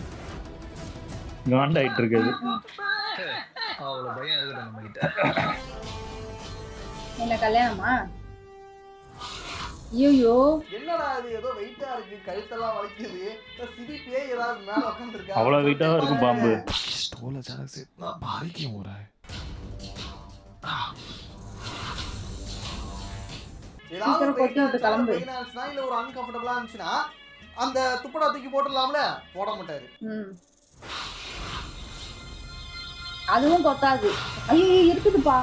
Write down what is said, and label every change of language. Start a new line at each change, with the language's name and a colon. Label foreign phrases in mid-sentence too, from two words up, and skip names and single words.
Tamil: காண்டாயிட்டு இருக்குது. அவ்வளவு பயம் இருக்குது நம்ம கிட்ட. என்ன கல்யாணமா? ஐயோ என்னடா இது ஏதோ வெயிட்டா இருக்கு, கழுத்தெல்லாம் வலிக்குது, சிடி பேய் ஏதாவது மேல உட்கார்ந்திருக்கா? அவ்வளவு வெயிட்டா இருக்கும் பாம்பு.
Hindi: स्टोल अचानक से इतना भारी क्यों हो रहा है?
Tamil: ஏதாவது சீக்கிரம் கொட்டி விட்டு கிளம்பு. பெயினா இருந்துச்சுன்னா இல்ல ஒரு அன்கம்ஃபர்டபிளா இருந்துச்சுன்னா அந்த துப்படா தூக்கி போட்டுடலாம்ல, போட மாட்டாரு. அதுவும் கொத்தாது. ஐயோ இருக்குதுப்பா.